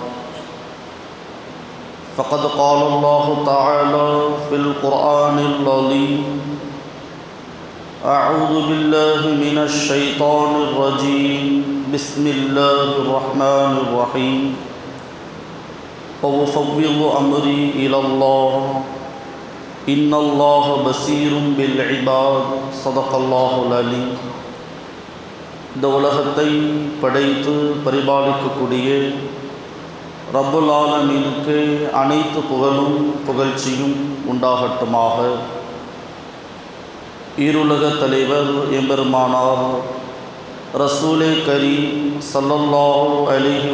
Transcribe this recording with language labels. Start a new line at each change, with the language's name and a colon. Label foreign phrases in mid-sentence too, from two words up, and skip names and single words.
Arabic: فقد قال الله تعالى في القرآن العظيم: أعوذ بالله من الشيطان الرجيم بسم الله الرحمن الرحيم وأفوض أمري إلى الله إن الله بصير بالعباد صدق الله العليم.
Tamil: இந்த உலகத்தை படைத்து பரிபாலிக்கக்கூடிய
Arabic: رب العالمين
Tamil: அனைத்து புகழும் புகழ்ச்சியும் உண்டாகட்டுமாக. ஈருலக தலைவர் எம்பெருமானார் ரசூலே கரீம்
Arabic: صلى الله عليه